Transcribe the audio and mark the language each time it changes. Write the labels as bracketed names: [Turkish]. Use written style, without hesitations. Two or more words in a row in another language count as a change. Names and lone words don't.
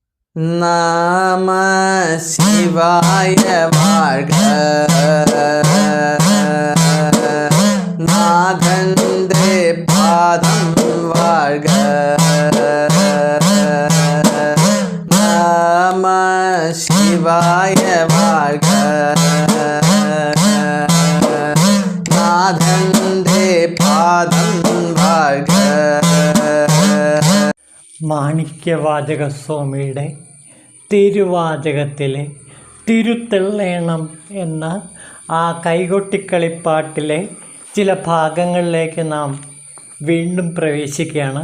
[Tamil] நம சிவாய வாழ்க. நாதந்தே பாதம் வாழ்க. நம சிவாய வாழ்க. [Malayalam] നാഥന്റെ പാദം വാഴ്ക. മാണിക്യവാചക സ്വാമിയുടെ തിരുവാചകത്തിലെ തിരുത്തെള്ളേണം എന്ന ആ കൈകൊട്ടിക്കളിപ്പാട്ടിലെ ചില ഭാഗങ്ങളിലേക്ക് നാം വീണ്ടും പ്രവേശിക്കുകയാണ്.